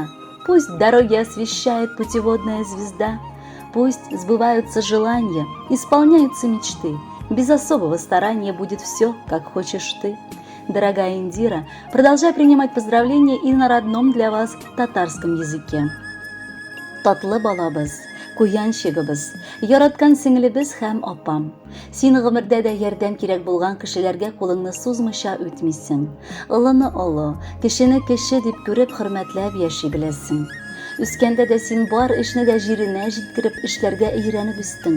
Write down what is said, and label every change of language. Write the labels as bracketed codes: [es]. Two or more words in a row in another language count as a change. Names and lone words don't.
[ru] Пусть дороги освещает путеводная звезда, пусть сбываются желания, исполняются мечты. Без особого старания будет все, как хочешь ты. Дорогая Индира, продолжай принимать поздравления и на родном для вас татарском языке. [tt] Татлы балабыз, куянчыгыбыз, яраткан сиңлебез һәм апам. Син гомердә дә ярдәм кирәк булган кешеләргә кулыңны сузмыйча үтмисең. Олыны олы, кешене кеше дип күреп хөрмәтләп яши беләсең. Үскәндә дә син бар эшне дә җиренә җиткереп эшләргә өйрәнеп үстең.